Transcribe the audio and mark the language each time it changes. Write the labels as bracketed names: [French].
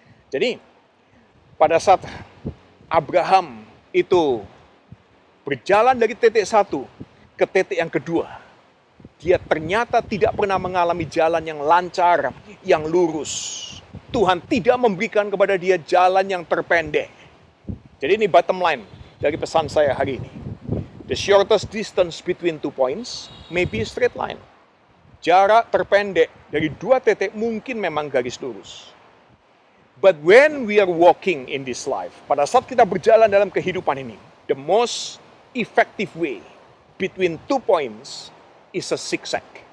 [Indonesian] Jadi, pada saat Abraham itu berjalan dari titik 1 ke titik yang kedua, dia ternyata tidak pernah mengalami jalan yang lancar, yang lurus. Tuhan tidak memberikan kepada dia jalan yang terpendek. Jadi ini bottom line dari pesan saya hari ini. [English] The shortest distance between 2 points may be a straight line. [Indonesian] Jarak terpendek dari 2 titik mungkin memang garis lurus. [English] But when we are walking in this life, [Indonesian] pada saat kita berjalan dalam kehidupan ini, [English] the most effective way between 2 points is a zigzag.